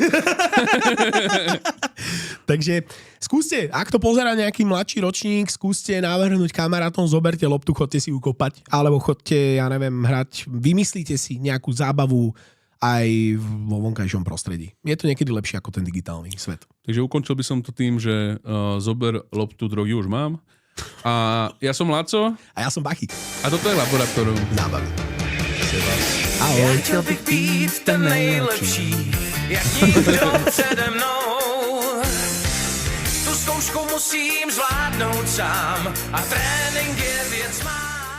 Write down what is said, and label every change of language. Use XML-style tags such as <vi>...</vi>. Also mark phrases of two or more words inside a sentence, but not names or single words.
<sk>Takže skúste, ak to pozerá nejaký mladší ročník, skúste navrhnúť kamarátom, zoberte loptu, chodte si ukopať, alebo chodte, ja neviem, hrať, vymyslíte si nejakú zábavu aj vo vonkajšom prostredí. Je to niekedy lepšie ako ten digitálny svet. Takže ukončil by som to tým, že zober loptu, drogy už mám. A ja som Laco. A ja som Bachy. A toto je Laboratórium Zábavy. Ahoj.</sk> <cs>Já chtěl bych být ten nejlepší, jak nikdo přede mnou. Tu zkoušku musím zvládnout sám a trénink je věc má.</cs>